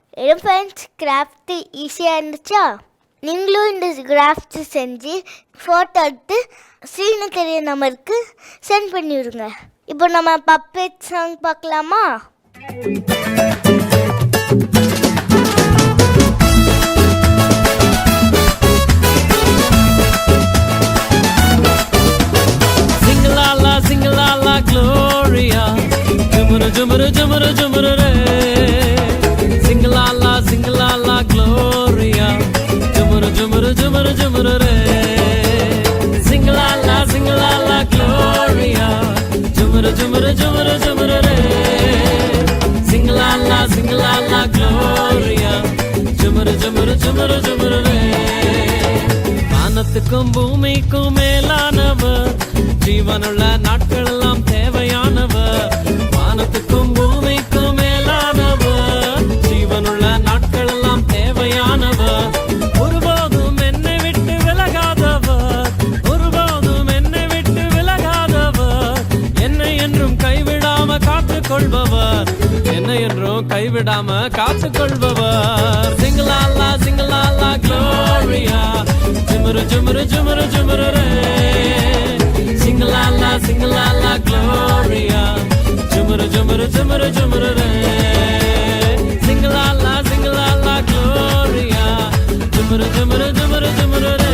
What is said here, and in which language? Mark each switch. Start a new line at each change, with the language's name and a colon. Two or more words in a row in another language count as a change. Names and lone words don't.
Tamil: ஏன்
English: friends craft
Tamil: ஈஸியாக இருந்துச்சா? நீங்களும் இந்த கிராஃப்ட் செஞ்சு ஃபோட்டோ எடுத்து ஸ்க்ரீனு தெரிய நம்பருக்கு சென்ட் பண்ணிவிடுங்க. இப்போ நம்ம
English: puppet song
Tamil: பார்க்கலாமா? Singalala Gloria, Jumuru Jumuru Jumuru Jumuru Re. Singalala Gloria, Jumuru Jumuru Jumuru Jumuru Re. Singalala Gloria, Jumuru Jumuru Jumuru Jumuru Re. Singalala Gloria, Jumuru Jumuru Jumuru Jumuru Re. வானத்துக்கும் பூமிக்கும் மேலானவர், ஜீவனுள்ள நாட்கள் எல்லாம் தேவையானவர். வானத்துக்கும் பூமிக்கும் மேலானவர், ஜீவனுள்ள நாட்கள் எல்லாம் தேவையானவர். ஒருபோதும் என்னை விட்டு விலகாதவர், ஒருபோதும் என்னை விட்டு விலகாதவர். என்னை என்றும் கைவிடாம காத்துக்கொள்பவர், என்னை என்றும் கைவிடாம காத்துக்கொள்பவர். சிங்கலாலா சிங்கலாலா க்ளோரியா, ஜுமுரு ஜுமுரு ஜுமுரு ஜுமுரு ரே. Singalala, Singalala, Gloria, Jumuru, Jumuru, Jumuru, Jumuru, Re. Singalala, Singalala, Gloria, Jumuru, Jumuru, Jumuru, Jumuru, Re.